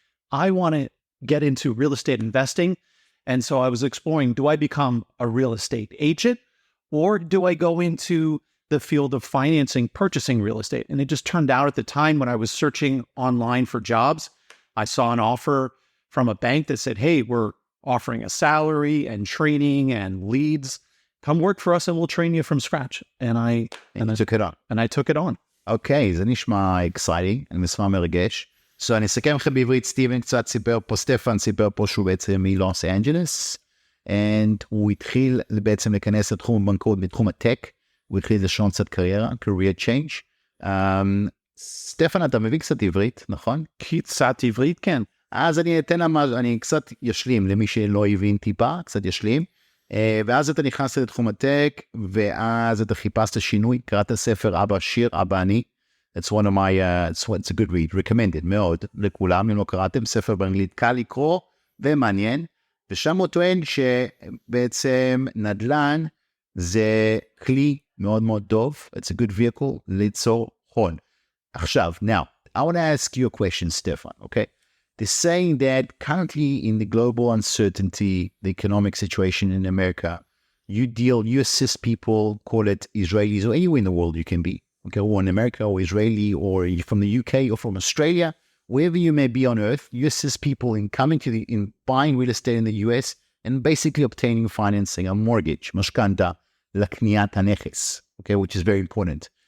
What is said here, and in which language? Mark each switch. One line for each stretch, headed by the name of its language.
English: I want to get into real estate investing. And so I was exploring, do I become a real estate agent or do I go into the field of financing, purchasing real estate? And it just turned out at the time when I was searching online for jobs, I saw an offer from a bank that said, hey, we're offering a salary and training and leads. Come work for us and we'll train you from scratch. And I took it on. And I took it on.
Hebrew: Okay, זה נשמע exciting, אני מסמך מרגש. So אני אסכם לכם בעברית, סטיבן קצת סיפר פה, סטפן סיפר פה שהוא בעצם מלוס אנג'לס, and הוא התחיל בעצם להיכנס לתחום הבנקאות, בתחום הטק, הוא התחיל לשון קצת קריירה,
English: career change.
Hebrew: סטפן, אתה מבין קצת עברית, נכון? קצת עברית, כן. אז אני קצת ישלים, למי שלא הבין טיפה, קצת ישלים, ואז אתה נכנס לתחום הטק, ואז אתה חיפשת שינוי, קראת ספר אבא שיר, אבא אני,
English: It's one of my, it's a good read,
Hebrew: recommended מאוד לכולם, אם לא קראתם, ספר באנגלית קל לקרוא ומעניין, ושם הוא טוען שבעצם נדל"ן זה כלי מאוד מאוד טוב,
English: it's a good vehicle
Hebrew: ליצור הון.
English: עכשיו, now, I want to ask you a question, Stephan, okay? They're saying that currently in the global uncertainty, the economic situation in America, you assist people, call it Israelis or anywhere in the world you can be. Okay, or in America or Israeli or from the UK or from Australia, wherever you may be on earth, you assist people in coming in buying real estate in the US and basically obtaining financing, a mortgage,
Hebrew: משכנתה, לקניית הנכס,
English: okay, which is very important.